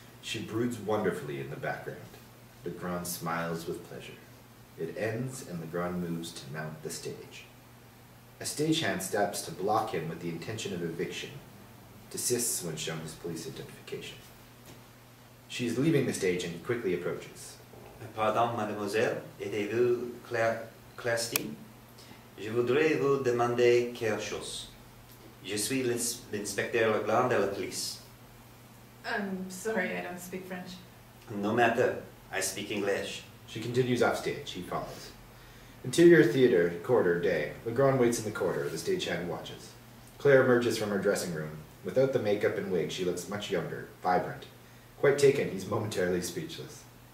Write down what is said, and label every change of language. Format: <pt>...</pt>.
<en>She broods wonderfully in the background. Legrand smiles with pleasure. It ends, and Legrand moves to mount the stage. A stagehand steps to block him with the intention of eviction, desists when shown his police identification. She is leaving the stage, and he quickly approaches.</en> <fr>Pardon, mademoiselle, êtes-vous Claire Stein? Je voudrais vous demander quelque chose. Je suis l'inspecteur Legrand de la police.</fr> <en>I'm sorry, I don't speak French. No matter, I speak English. She continues off stage. He follows. Interior theater, corridor, day. Legrand waits in the corridor. The stagehand watches. Claire emerges from her dressing room. Without the makeup and wig, she looks much younger, vibrant. Quite taken, he's momentarily speechless.</en>